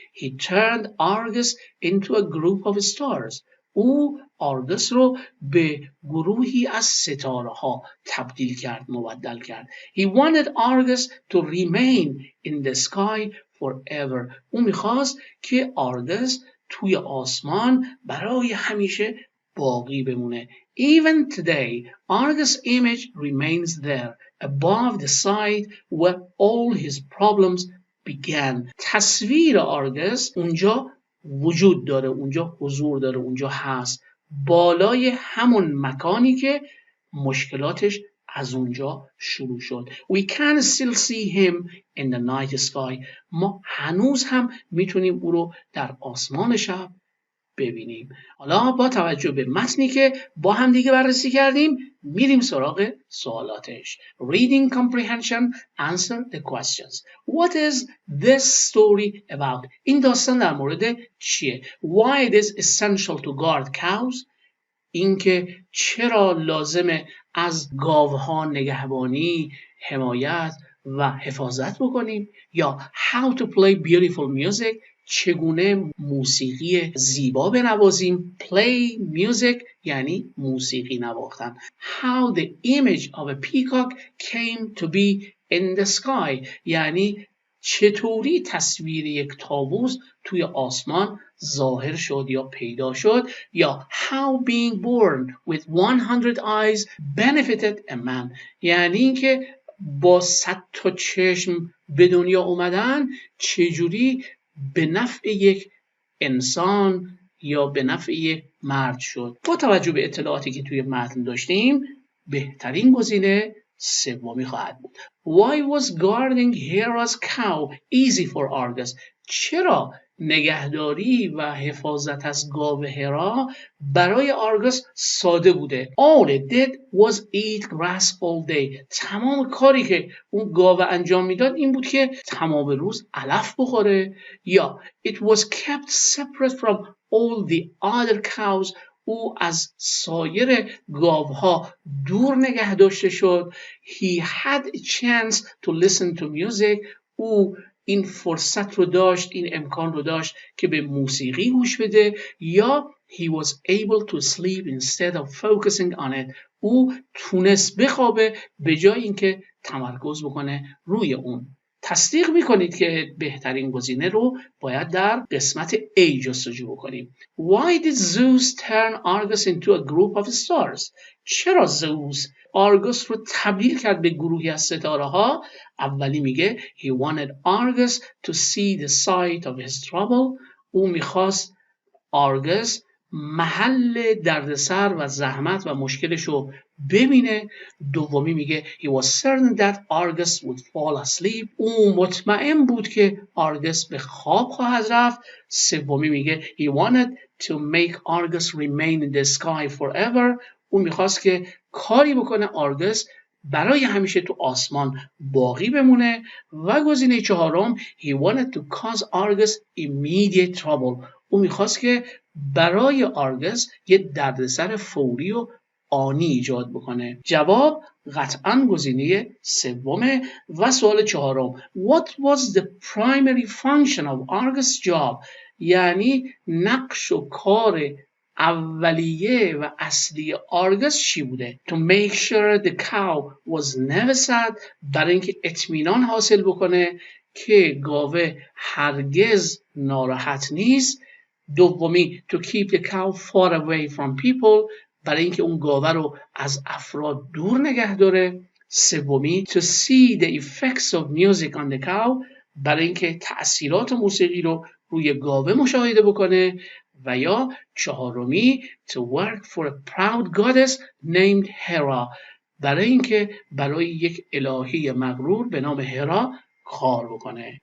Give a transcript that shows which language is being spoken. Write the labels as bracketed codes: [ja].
[en] He turned Argus into a group of stars. [fa] او آرگس رو به گروهی از ستاره ها تبدیل کرد، مبدل کرد. [en] He wanted Argus to remain in the sky forever. [fa] او میخواست که آرگس توی آسمان برای همیشه باقی بمونه. [en] Even today, Argus' image remains there, above the site where all his problems began. [fa] تصویر آرگس اونجا وجود داره، اونجا حضور داره، اونجا هست، بالای همون مکانی که مشکلاتش از اونجا شروع شد. [en] We can still see him in the night sky. [fa] ما هنوز هم میتونیم او رو در آسمان شب ببینیم. حالا با توجه به متنی که با هم دیگه بررسی کردیم میریم سراغ سوالاتش. [en] Reading Comprehension. Answer the questions. What is this story about? [fa] این داستان در مورد چیه؟ [en] Why it is essential to guard cows? [fa] اینکه چرا لازمه از گاوها نگهبانی، حمایت و حفاظت بکنیم؟ یا [en] how to play beautiful music؟ [fa] چگونه موسیقی زیبا بنوازیم؟ [en] play music [fa] یعنی موسیقی نواختن. [en] How the image of a peacock came to be in the sky [fa] یعنی چطوری تصویر یک طاووس توی آسمان ظاهر شد یا پیدا شد. یا [en] how being born with 100 eyes benefited a man [fa] یعنی اینکه با 100 تا چشم به دنیا اومدن چجوری به نفع یک انسان یا به نفع یک مرد شد. با توجه به اطلاعاتی که توی متن داشتیم بهترین گزینه سومی خواهد بود. [en] Why was guarding Hera's cow easy for Argus? [fa] چرا نگهداری و حفاظت از گاو هرا برای آرگوس ساده بوده؟ [en] All it did was eat grass all day. [fa] تمام کاری که اون گاو انجام میداد این بود که تمام روز علف بخوره. [en] یا it was kept separate from all the other cows. [fa] او از سایر گاوها دور نگه داشته شد. [en] He had a chance to listen to music. [fa] او این فرصت رو داشت، این امکان رو داشت که به موسیقی گوش بده. [en] یا he was able to sleep instead of focusing on it. [fa] او تونست بخوابه به جای اینکه تمرکز بکنه روی اون. تصدیق میکنید که بهترین گزینه رو باید در قسمت A جستجو بکنیم. [en] Why did Zeus turn Argus into a group of stars? [fa] چرا زئوس آرگوس رو تبدیل کرد به گروهی از ستاره ها؟ اولی میگه [en] he wanted Argus to see the site of his trouble. [fa] او میخواست آرگس محل دردسر و زحمت و مشکلش رو ببینه. دومی میگه [en] he was certain that Argus would fall asleep. [fa] او مطمئن بود که آرگس به خواب خواهد رفت. سومی میگه [en] he wanted to make Argus remain in the sky forever. [fa] او میخواست که کاری بکنه آرگس برای همیشه تو آسمان باقی بمونه. و گزینه چهارم [en] he wanted to cause Argus immediate trouble. [fa] او میخواست که برای آرگس یه دردسر فوری و آنی ایجاد بکنه. جواب قطعاً گزینه سومه. و سوال چهارم [en] What was the primary function of Argus' job؟ [fa] یعنی نقش و کار اولیه و اصلی آرگس چی بوده؟ [en] To make sure the cow was never sad. [fa] برای اینکه اطمینان حاصل بکنه که گاوه هرگز ناراحت نیست. [en] دومی to keep the cow far away from people. [fa] برای اینکه اون گاوه رو از افراد دور نگه داره. [en] سومی to see the effects of music on the cow. [fa] برای اینکه تأثیرات موسیقی رو روی گاوه مشاهده بکنه. و یا چهارمی [en] to work for a proud goddess named Hera. [fa] برای اینکه برای یک الهه مغرور به نام هرا کار بکنه.